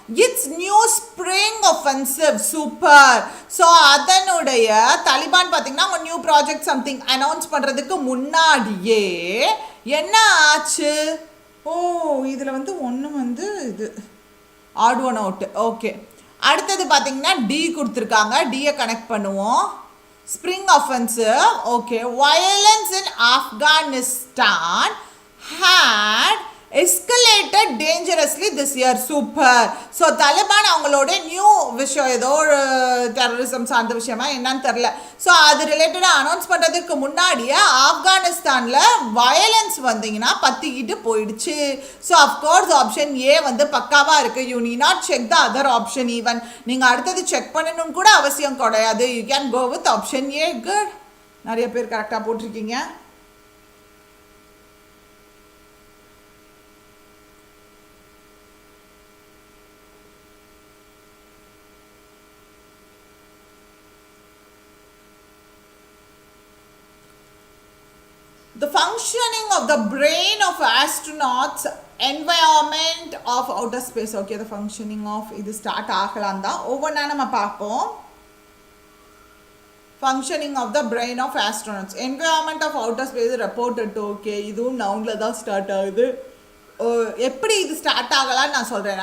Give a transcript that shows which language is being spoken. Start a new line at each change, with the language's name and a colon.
English: It's new spring offensive.
Tamil: Super. So அதனுடைய தாலிபான் பார்த்தீங்கன்னா அவங்க நியூ ப்ராஜெக்ட் சம்திங் அனௌன்ஸ் பண்ணுறதுக்கு முன்னாடியே என்ன ஆச்சு? இதில் வந்து ஒன்று வந்து இது ஆட் ஒன் அவுட். ஓகே, அடுத்தது பார்த்தீங்கன்னா டி கொடுத்துருக்காங்க. டியை கனெக்ட் பண்ணுவோம். Spring offensive.
English: Okay, violence in Afghanistan had escalated dangerously this year. Super.
Tamil: So Taliban அவங்களோட நியூ விஷயம், ஏதோ ஒரு டெரரிசம் சார்ந்த விஷயமா என்னன்னு தெரில. ஸோ அது ரிலேட்டடாக அனௌன்ஸ் பண்ணுறதுக்கு முன்னாடியே ஆப்கானிஸ்தானில் வயலன்ஸ் வந்தீங்கன்னா பற்றிக்கிட்டு போயிடுச்சு.
English: so of course option A
Tamil: வந்து பக்காவாக இருக்குது.
English: You need not check the other option.
Tamil: Even நீங்கள் அடுத்தது செக் பண்ணணும்னு கூட அவசியம் கிடையாது.
English: You can go with option A. Good.
Tamil: நிறைய பேர் கரெக்டாக போட்டிருக்கீங்க.
English: The functioning of the brain of astronauts, environment of outer space. Okay, the functioning of
Tamil: இது ஸ்டார்ட் ஆகலாம் தான். ஒவ்வொன்றா நம்ம பார்ப்போம்.
English: functioning of the brain of astronauts, environment of outer space reported to.
Tamil: Okay, இதுவும் நவுனில் தான் ஸ்டார்ட் ஆகுது. எப்படி இது ஸ்டார்ட் ஆகலான்னு நான் சொல்கிறேன்.